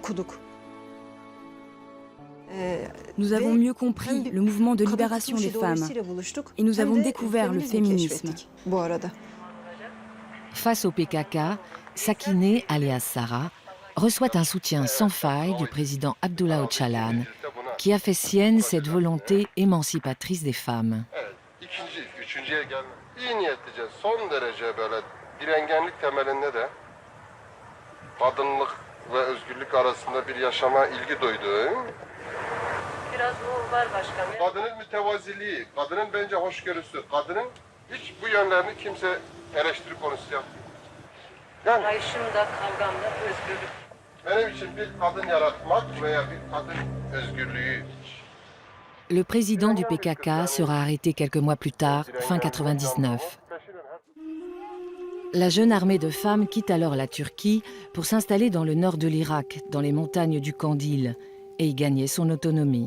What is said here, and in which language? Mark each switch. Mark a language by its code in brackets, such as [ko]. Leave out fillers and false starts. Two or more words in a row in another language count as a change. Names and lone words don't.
[fr] Nous avons mieux compris le mouvement de libération des femmes et nous avons découvert le féminisme. Face au PKK, Sakineh, alias Sarah, reçoit un soutien sans faille du président Abdullah Öcalan, qui a fait sienne cette volonté émancipatrice des femmes. [tr] Kadının mütevaziliği, kadının bence hoşgörüsü, kadının hiç bu yönlerini kimse eleştiri konusu yapmıyor. Yani Ayşımda, kavgamda özgürlük. benim için bir kadın yaratmak veya bir kadın özgürlüğü. [fr] Le président du PKK sera arrêté quelques mois plus tard, fin 99. La jeune armée de femmes quitte alors la Turquie pour s'installer dans le nord de l'Irak, dans les montagnes du Kandil, et y gagner son autonomie.